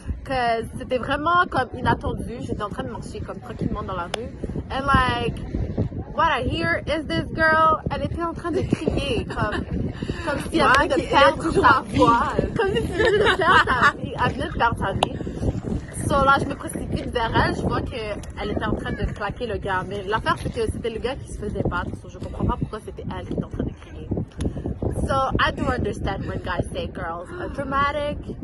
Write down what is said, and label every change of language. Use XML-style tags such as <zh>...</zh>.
<fr>Cause c'était vraiment comme inattendu. J'étais en train de marcher comme tranquillement dans la rue.</fr> <en>And like, what I hear is this girl.</en> <fr>Elle était en train de crier comme si elle venait de perdre sa vie. Comme si elle venait de perdre sa vie. Elle venait de perdre sa vie. So là, je me précipite vers elle. Je vois qu'elle était en train de claquer le gars. Mais l'affaire, c'est que c'était le gars qui se faisait battre. So je comprends pas pourquoi c'était elle qui était en train de crier.</fr> <en>So I do understand when guys say girls are dramatic.</en>